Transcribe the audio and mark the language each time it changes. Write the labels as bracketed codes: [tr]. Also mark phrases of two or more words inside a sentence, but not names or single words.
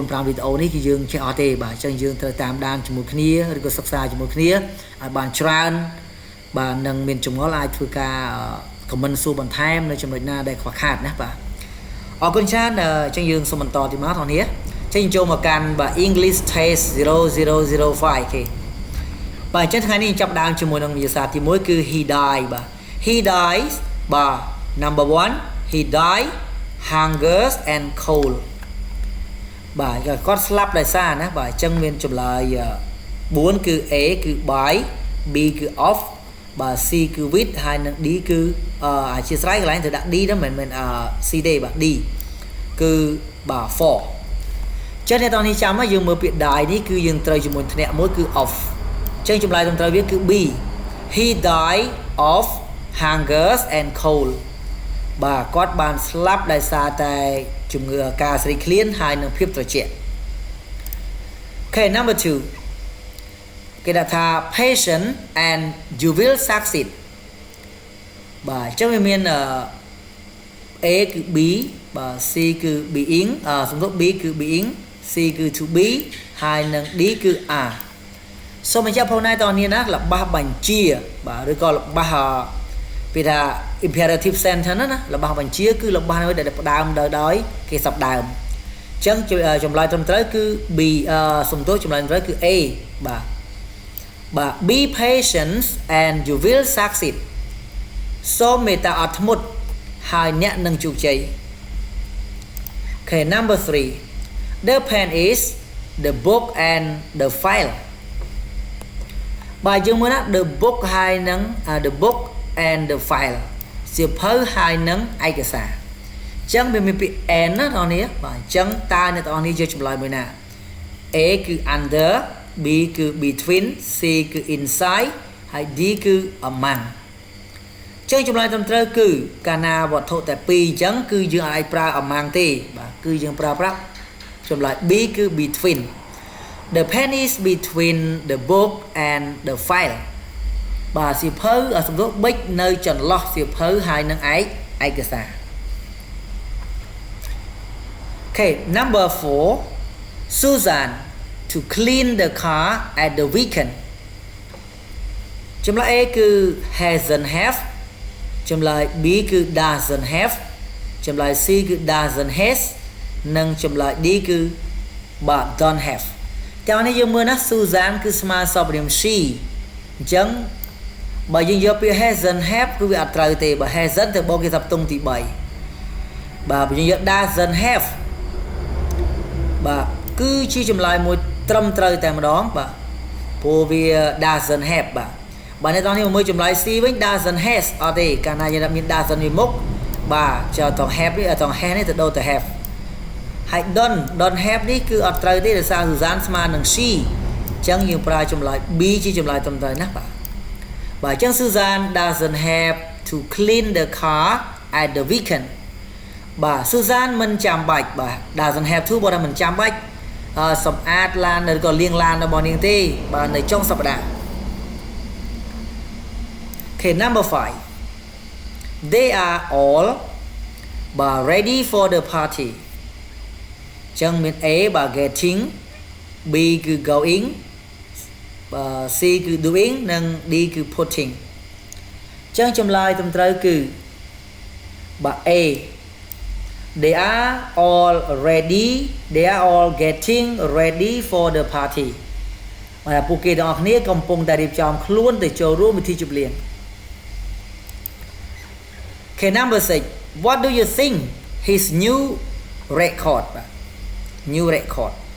[km] វីដេអូនេះគឺយើងចេះអត់ទេបាទអញ្ចឹងយើងត្រូវតាមដានជាមួយគ្នាឬក៏សិក្សាជាមួយគ្នាឲ្យបានច្រើនបាទនឹងមានចម្ងល់អាចធ្វើការcomment សួរបន្ថែមនៅចំណុចណាដែលខ្វះខាតណាបាទអ រគុណច្រើនអញ្ចឹងយើងសូមបន្តទីមកបងប្អូនចេញចូលមកកាន់បាទ [en] English Test [km] 0005 គេបាទអញ្ចឹងថ្ងៃនេះចាប់ដើមជាមួយនឹងវិញ្ញាសាទី1គឺ [en] he died [km] បាទ [en] he dies [km] បាទ [en] number 1 he died hungers and cold [km] បាទគាត់ស្លាប់ដោយសារណាបាទអញ្ចឹងមានចម្លើយ4គឺ A គឺ by B គឺ off បាទ C គឺ with ហើយនិង D គឺអធិស្ឋានកន្លែងទៅដាក់ D đó មិនមែនC ទេបាទ D គឺបាទ for ចឹងអ្នកទាំងនេះចាំមកយើងមើលពាក្យ die នេះគឺយើងត្រូវជាមួយធ្នាក់មួយគឺ off ចឹងចម្លើយត្រឹមត្រូវវាគឺ B [en] he died of hungers and cold [km] បាទគាត់បានស្លាប់ដោយសារតែជំងឺការស្រេកឃ្លានហើយនិងភាពត្រជាក់ [en] Okay number [km] 2គេដាក់ថា [en] patient and you will succeed [km] បាទអញ្ចឹងវាមានA គឺ B បាទ C គឺ being សំដៅ B គឺ being C គឺ [en] to be [km] ហើយនិង D គឺ are សូមបញ្ជាក់ផងដែរតើនេះណារបស់បញ្ជាបាទឬក៏របស់ពីថា [en] imperative sentence [km] ណារបស់បញ្ជាគឺរបស់ដែលផ្ដើមដោយគេសព្ទដើមអញ្ចឹងចម្លើយត្រឹមត្រូវគឺ B សំដៅចម្លើយត្រឹមត្រូវគឺ A បាទ [en] be patient and you will succeed [km] សូមមេត្តាអត់ធ្មត់ហើយអ្នកនឹងជោគជ័យ [en] Okay number 3 the pen is the book and the file [km] បាទយើងមើលណា [en] the book ហើយនឹង the book and the file [km] សៀវភៅហើយនឹងឯ កសារអញ្ចឹងវាមានពាក្យ and ណាបងប្អូននេះបាទអញ្ចឹងតើអ្នកទាំងអស់នេះយកចម្លើយមួយណា A គឺ under B គឺ between C គឺ inside ហើយ D គឺ among ចឹងចម្លើយត្រឹមត្រូវគឺកាលណាវត្ថុតែ2អញ្ចឹងគឺយើងអាចប្រើ among ទេបាទគឺយើងប្រើប្រាស់ចម្លើយ B គឺ between [en] the pen is between the book and the file [km] បាទសៀវភៅសំដៅបិចនៅចន្លោះសៀវភៅហើយនឹងឯកសារ [en] Okay number 4 Susan to clean the car at the weekend [km] ចម្លើយ A គឺ [en] hasn't have [km] ចម្លើយ B គឺ [en] doesn't have [km] ចម្លើយ C គឺ [en] doesn't has [km] និងចម្លើយ D គឺ [en] but don't have [km] ទាំងនេះយើងមើលណា [en] Susan [km] គឺស្មើសពនាម [en] she [km] អញ្ចឹងបើយើងយកពាក្យ [en] hasn't have [km] គឺវាអត់ត្រូវទេបើ hasn't ទៅបូកគេថាផ្ទុំទី3បាទបើយើងយក [en] doesn't have [km] បាទគឺជាចម្លើយមួយត្រឹមត្រូវតែម្ដ ងបាទព្រោះវា [en] doesn't have [km] បាទបើអ្នកនរនេះមើលចម្លើយ C វិញ [en] doesn't has [km] អត់ទេកាលណាយើងមាន doesn't ពីមុខ បាទចូលត have នេះត has នេះទៅដូរទៅ have ហើយ [en] don't have [km] នេះគឺអត់ត្រូវទេដោយសារ Susan ស្មើនឹង she អញ្ចឹងយើងប្រើចម្លើយ B ជាចម្លើយត្រឹមត្រូវណាបាទអញ្ចឹង [en] Susan doesn't have to clean the car at the weekend [km] បាទ Susan មិនចាំបាច់បាទ [en] doesn't have to [km] បើថាមិនចាំបាច់សម្អាតឡានឬក៏លាងឡានរបស់នាងទេបាទនៅចុងសប្តាហ៍ [en] Okay number 5 they are all but ready for the party [km] ចឹងមាន A បាទ [en] getting B គឺ going C គឺ doing និង D គឺ putting [km] ចឹងចម្លើយត្រឹមត្រូវគឺបាទ [en] A they are all ready they are all getting ready for the party [km] បាទពួកគេទាំងអស់គ្នាកំពុងតែរៀបចំខ្លួនទៅចូលរួមពិធីជប់លៀង [en] Okay number 6 what do you think his new record បាទ new record